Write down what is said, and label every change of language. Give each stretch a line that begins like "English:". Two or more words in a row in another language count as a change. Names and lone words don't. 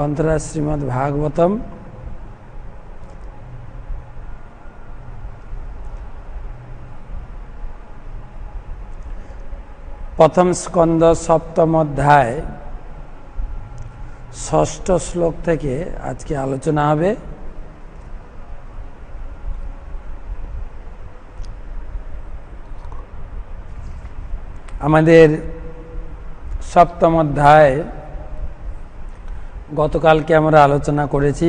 Sanskrit: ग्रंथरा श्रीमद्भागवतम प्रथम स्कंद सप्तम अध्याय षष्ठ श्लोक
Bangla: থেকে আজকে আলোচনা হবে। আমাদের সপ্তম অধ্যায় গতকালকে আমরা আলোচনা করেছি।